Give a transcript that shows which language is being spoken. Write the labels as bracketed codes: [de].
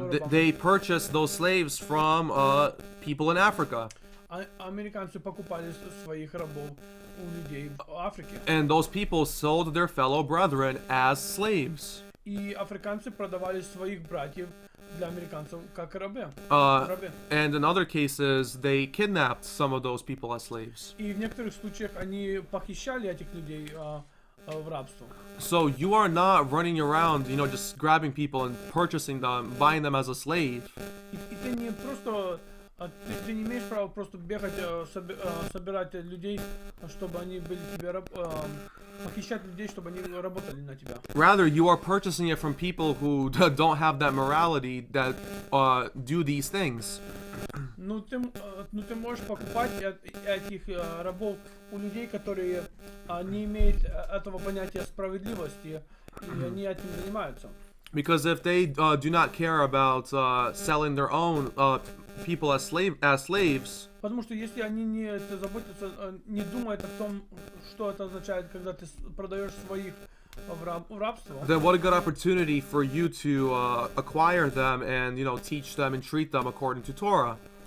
[en] They purchased those slaves from people in Africa. [ru] Американцы покупали своих рабов у людей в Африке. [en] And those people sold their fellow brethren as slaves. [ru] И африканцы продавали своих братьев для американцев как рабы. [en] And in other cases, they kidnapped some of those people as slaves. [ru] И в некоторых случаях они похищали этих людей в рабство. [en] So you are not running around, just grabbing people and purchasing them, buying them as a slave. [ru] И ты не просто ты не имеешь права просто бегать, собирать людей, чтобы они были тебе похищать людей, чтобы они работали на тебя. [en] Rather, you are purchasing it from people who don't have that morality that do these things. [ru] Ну ты можешь покупать этих рабов у людей, которые не имеют этого понятия справедливости, и они этим занимаются. [en] Because if they do not care about selling their own people as slaves, [ru] потому что если они не заботятся, не думают о том, что это означает, когда ты продаешь своих в рабство, [en] then what a good opportunity for you to acquire them and teach them and treat them according to Torah.